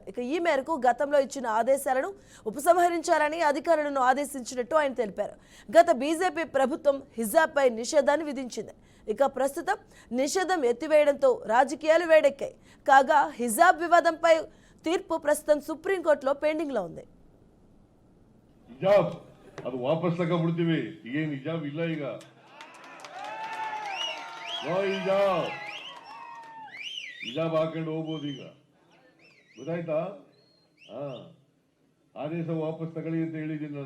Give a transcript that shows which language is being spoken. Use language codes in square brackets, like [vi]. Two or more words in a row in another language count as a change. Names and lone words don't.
[te] ఇక ఈ మేరకు గతంలో ఇచ్చిన ఆదేశాలను ఉపసంహరించాలని అధికారులను ఆదేశించినట్టు ఆయన తెలిపారు. గత బీజేపీ ప్రభుత్వం హిజాబ్పై నిషేధాన్ని విధించింది. ఇక ప్రస్తుతం నిషేధం ఎత్తివేయడంతో రాజకీయాలు వేడెక్కాయి. కాగా హిజాబ్ వివాదంపై తీర్పు ప్రస్తుతం సుప్రీంకోర్టులో పెండింగ్లో ఉంది. [kn] ಅದು ವಾಪಸ್ ತಗೊಂಡ್ಬಿಡ್ತೀವಿ. ಈಗೇನು ಹಿಜಾಬ್ ಇಲ್ಲ. ಈಗ ಹಿಜಾಬ್ ಹಾಕೊಂಡು ಹೋಗ್ಬೋದು. ಈಗ ಗೊತ್ತಾಯ್ತಾ? ಆದೇಶ ವಾಪಸ್ ತಗೊಳ್ಳಿ ಅಂತ ಹೇಳಿದ್ದೀನಿ ನಾನು.